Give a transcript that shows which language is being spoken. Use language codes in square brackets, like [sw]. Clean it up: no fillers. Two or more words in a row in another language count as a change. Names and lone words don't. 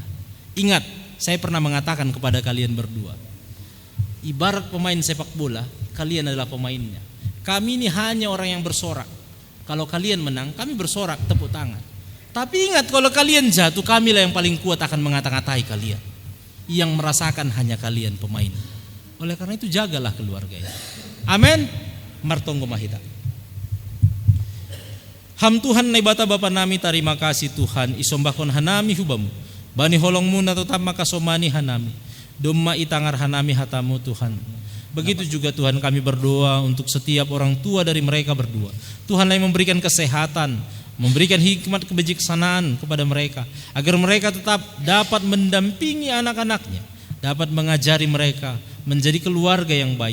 [id] Ingat, saya pernah mengatakan kepada kalian berdua, ibarat pemain sepak bola, kalian adalah pemainnya. Kami ini hanya orang yang bersorak. Kalau kalian menang, kami bersorak, tepuk tangan. Tapi ingat, kalau kalian jatuh, kamilah yang paling kuat akan mengata-ngatai kalian. Yang merasakan hanya kalian pemain. Oleh karena itu jagalah keluarga ini. Amin. [bts] Martonggo mahita. Ham Tuhan na ibata Bapa nami, [id] terima kasih Tuhan. [bts] Isombakon hanami hubamu. Bani holong muna tetap makasomani hanami. Domma itangar hanami hatamu Tuhan. [id] Begitu juga Tuhan kami berdoa untuk setiap orang tua dari mereka berdua. Tuhanlah yang memberikan kesehatan, memberikan hikmat kebijaksanaan kepada mereka, agar mereka tetap dapat mendampingi anak-anaknya, dapat mengajari mereka menjadi keluarga yang baik.